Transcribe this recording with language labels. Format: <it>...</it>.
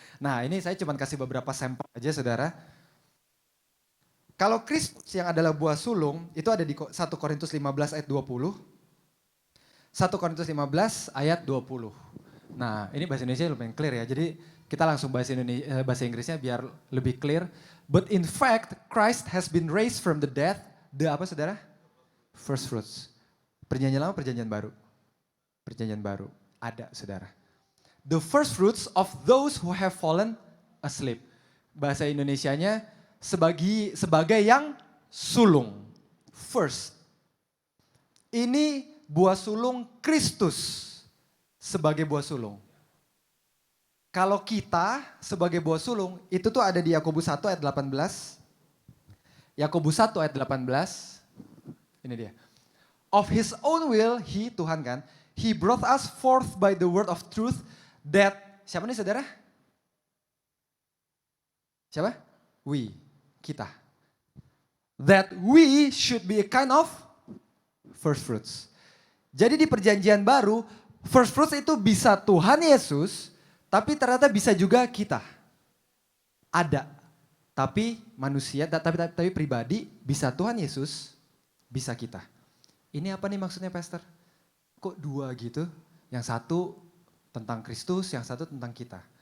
<id>Nah ini saya cuma kasih beberapa sampel aja saudara. Kalau Kristus yang adalah buah sulung itu ada di 1 Korintus 15 ayat 20. 1 Korintus 15 ayat 20. Nah ini bahasa Indonesia lumayan clear ya. Jadi kita langsung bahasa Inggrisnya biar lebih clear.</id> <en>But in fact, Christ has been raised from the dead.</en> <id>The apa saudara?</id> <en>First fruits.</en> <id>Perjanjian lama, perjanjian baru. Perjanjian baru. Ada saudara.</id> <en>The first fruits of those who have fallen asleep.</en> <id>Bahasa Indonesianya sebagai yang sulung.</id> <en>First.</en> <id>Ini buah sulung Kristus sebagai buah sulung. Kalau kita sebagai buah sulung, itu tuh ada di Yakobus 1 ayat 18. Yakobus 1 ayat 18. Ini dia.</id> <en>Of his own will, he,</en> <id>Tuhan kan,</id> <en>he brought us forth by the word of truth that,</en> <id>siapa nih saudara? Siapa?</id> <en>We, kita. That we should be a kind of first fruits.</en> <id>Jadi di perjanjian baru, first fruits itu bisa Tuhan Yesus, tapi ternyata bisa juga kita. Ada. Tapi manusia, tapi pribadi bisa Tuhan Yesus, bisa kita. Ini apa nih maksudnya pastor? Kok 2 gitu? Yang satu tentang Kristus, yang satu tentang kita.</id>